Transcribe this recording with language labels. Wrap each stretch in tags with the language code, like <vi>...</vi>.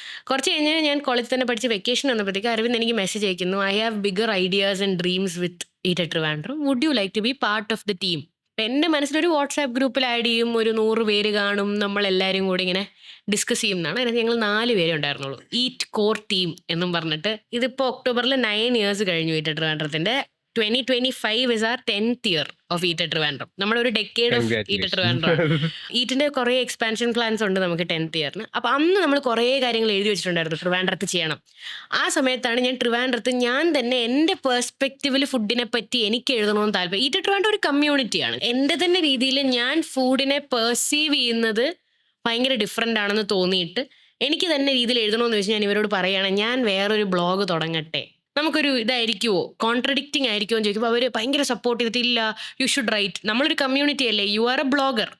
<ml>കുറച്ച് കഴിഞ്ഞ് ഞാൻ കോളേജിൽ തന്നെ പഠിച്ച് വെക്കേഷൻ വന്നപ്പോഴത്തേക്ക് അരവിന്ദ് എനിക്ക് മെസ്സേജ് അയക്കുന്നു,</ml> <en>I have bigger ideas and dreams with it at Trivandrum, would you like to be part of the team?</en> <ml>എൻ്റെ മനസ്സിലൊരു വാട്സാപ്പ് ഗ്രൂപ്പിൽ ആഡ് ചെയ്യും, ഒരു 100 പേര് കാണും, നമ്മളെല്ലാവരും കൂടി ഇങ്ങനെ ഡിസ്കസ് ചെയ്യും എന്നാണ്. അതിനകത്ത് ഞങ്ങൾ 4 പേരേ ഉണ്ടായിരുന്നുള്ളൂ. ഈറ്റ് കോർ ടീം എന്നും പറഞ്ഞിട്ട്. ഇതിപ്പോൾ ഒക്ടോബറിൽ 9 years കഴിഞ്ഞു eat at ട്രിവാൻഡ്രത്തിൻ്റെ.</ml> <en>2025 is our 10th year of Eat at Trivandrum.</en> <ml>നമ്മളൊരു decade of eat at Trivandrum. ഈറ്റിന്റെ കുറേ എക്സ്പാൻഷൻ പ്ലാൻസ് ഉണ്ട് നമുക്ക് 10th yearന്. അപ്പൊ അന്ന് നമ്മൾ കുറേ കാര്യങ്ങൾ എഴുതി വെച്ചിട്ടുണ്ടായിരുന്നു ട്രിവാൻഡ്രത്ത് ചെയ്യണം. ആ സമയത്താണ് ഞാൻ ട്രിവാൻഡ്രത്ത് ഞാൻ തന്നെ എൻ്റെ പെർസ്പെക്റ്റീവിൽ ഫുഡിനെ പറ്റി എനിക്ക് എഴുതണമെന്ന് താല്പര്യം. ഈറ്റ് അറ്റ് ട്രിവാൻഡ്രം ഒരു കമ്മ്യൂണിറ്റിയാണ്. എൻ്റെ തന്നെ രീതിയിൽ ഞാൻ ഫുഡിനെ പെർസീവ് ചെയ്യുന്നത് ഭയങ്കര ഡിഫറെൻ്റ് ആണെന്ന് തോന്നിയിട്ട് എനിക്ക് തന്നെ രീതിയിൽ എഴുതണമെന്ന് വെച്ച് ഞാൻ ഇവരോട് പറയുകയാണ്, ഞാൻ വേറൊരു ബ്ലോഗ് തുടങ്ങട്ടെ, നമുക്കൊരു ഇതായിരിക്കുമോ, കോൺട്രഡിക്റ്റിംഗ് ആയിരിക്കുമോ എന്ന് ചോദിക്കുമ്പോൾ അവർ ഭയങ്കര സപ്പോർട്ട് ചെയ്തിട്ടില്ല,</ml> <en>you should right,</en> <ml>നമ്മളൊരു കമ്മ്യൂണിറ്റി അല്ലേ,</ml> <en>You are a blogger.</en>